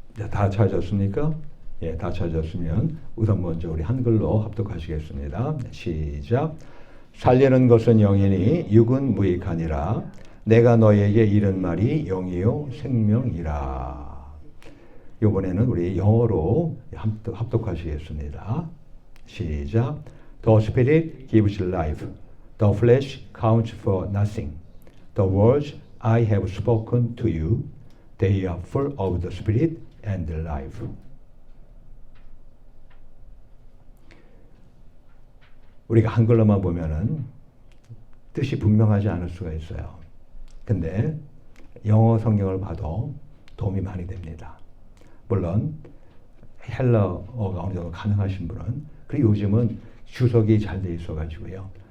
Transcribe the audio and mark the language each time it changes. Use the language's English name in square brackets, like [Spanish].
[Korean] 다 찾았습니까? 예, 다 찾았으면 우선 먼저 우리 한글로 합독하시겠습니다. 시작. 살리는 것은 영이니 육은 무익하니라. 내가 너에게 이른 말이 영이요 생명이라. 이번에는 우리 영어로 합독하시겠습니다. [English] 시작. The Spirit gives life. The flesh counts for nothing. The words I have spoken to you, they are full of the Spirit and life. [Korean] 우리가 한글로만 보면은 뜻이 분명하지 않을 수가 있어요. 근데 영어 성경을 봐도 도움이 많이 됩니다. 물론 헬라어가 어느 정도 가능하신 분은, 그리고 요즘은 주석이 잘 돼 있어가지고요.